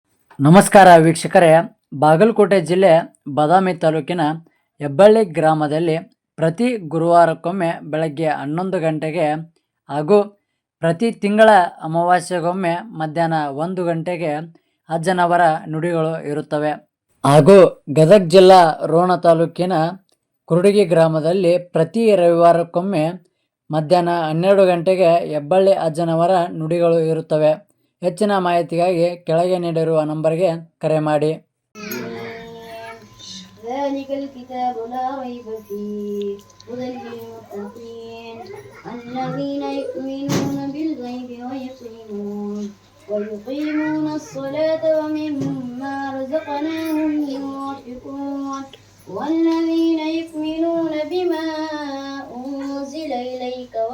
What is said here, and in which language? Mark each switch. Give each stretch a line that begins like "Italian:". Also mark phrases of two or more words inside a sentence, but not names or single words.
Kannada: ನಮಸ್ಕಾರ ವೀಕ್ಷಕರೇ, ಬಾಗಲಕೋಟೆ ಜಿಲ್ಲೆ ಬಾದಾಮಿ ತಾಲೂಕಿನ ಹೆಬ್ಬಳ್ಳಿ ಗ್ರಾಮದಲ್ಲಿ ಪ್ರತಿ ಗುರುವಾರಕ್ಕೊಮ್ಮೆ ಬೆಳಗ್ಗೆ 11 ಗಂಟೆಗೆ ಹಾಗೂ ಪ್ರತಿ ತಿಂಗಳ ಅಮಾವಾಸ್ಯೆಗೊಮ್ಮೆ ಮಧ್ಯಾಹ್ನ 1 ಗಂಟೆಗೆ ಅಜ್ಜನವರ ನುಡಿಗಳು ಇರುತ್ತವೆ. ಹಾಗೂ ಗದಗ ಜಿಲ್ಲಾ ರೋಣ ತಾಲೂಕಿನ ಕುರುಡಗಿ ಗ್ರಾಮದಲ್ಲಿ ಪ್ರತಿ ರವಿವಾರಕ್ಕೊಮ್ಮೆ ಮಧ್ಯಾಹ್ನ 12 ಗಂಟೆಗೆ ಹೆಬ್ಬಳ್ಳಿ ಅಜ್ಜನವರ ನುಡಿಗಳು ಇರುತ್ತವೆ. ಹೆಚ್ಚಿನ ಮಾಹಿತಿಗಾಗಿ ಕೆಳಗೆ ನೀಡಿರುವ ನಂಬರ್ಗೆ ಕರೆ ಮಾಡಿ.
Arabic: ذلك الكتاب لا ريب فيه هدى للمتقين الذين يؤمنون بالغيب ويقيمون الصلاة ومما رزقناهم ينفقون والذين يؤمنون بما أنزل إليك